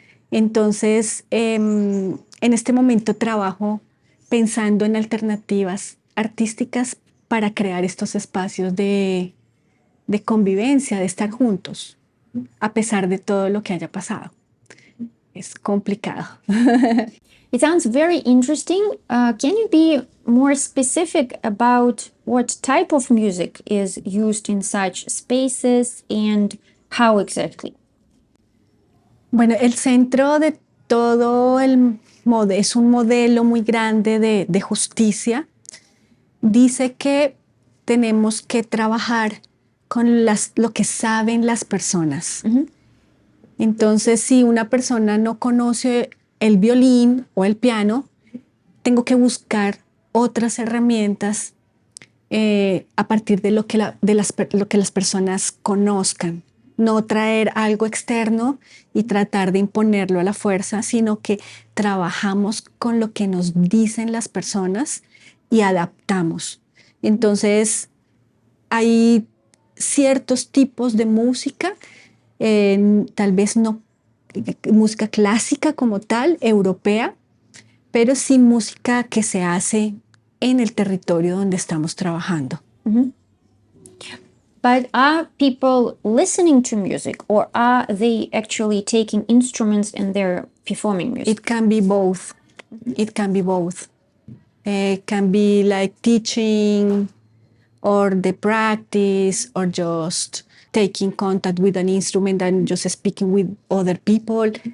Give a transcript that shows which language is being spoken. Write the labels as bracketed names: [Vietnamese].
[Spanish] Entonces, en este momento trabajo pensando en alternativas artísticas para crear estos espacios de convivencia, de estar juntos, a pesar de todo lo que haya pasado. Es complicado. [English] It sounds very interesting. Can you be more specific about what type of music is used in such spaces and how exactly? [Spanish] Bueno, el centro de todo es un modelo muy grande de justicia. Dice que tenemos que trabajar con lo que saben las personas. Entonces, si una persona no conoce el violín o el piano, tengo que buscar otras herramientas a partir de lo que las personas conozcan. No traer algo externo y tratar de imponerlo a la fuerza, sino que trabajamos con lo que nos dicen las personas y adaptamos. Entonces, hay ciertos tipos de música, tal vez no música clásica como tal, europea, pero sí música que se hace en el territorio donde estamos trabajando. [English] But are people listening to music, or are they actually taking instruments and they're performing music? It can be both. It can be both. It can be like teaching or the practice or just taking contact with an instrument and just speaking with other people.